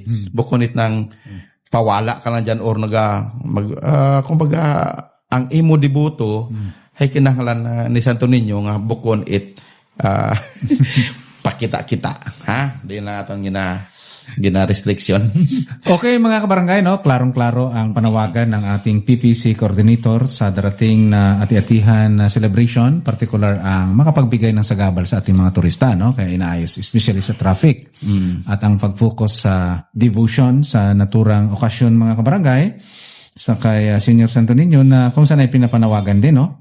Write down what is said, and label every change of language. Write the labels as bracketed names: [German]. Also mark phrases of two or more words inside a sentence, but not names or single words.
[Hiligaynon] Bukon itnang pawala ka lang dyan or kumbaga ang imo debuto ay kinahanglan ni Santo Niño nga bukon pakita-kita. Di na atong gina-restriction. [Filipino] Okay mga kabarangay, no? Klarong-klaro ang panawagan ng ating PPC coordinator sa darating na ati-atihan na celebration, particular ang makapagbigay ng sagabal sa ating mga turista, no? Kaya inaayos, especially sa traffic. At ang pag-focus sa devotion sa naturang okasyon mga kabarangay, sa kay Senior Santo Niño na kung saan ay pinapanawagan din, no?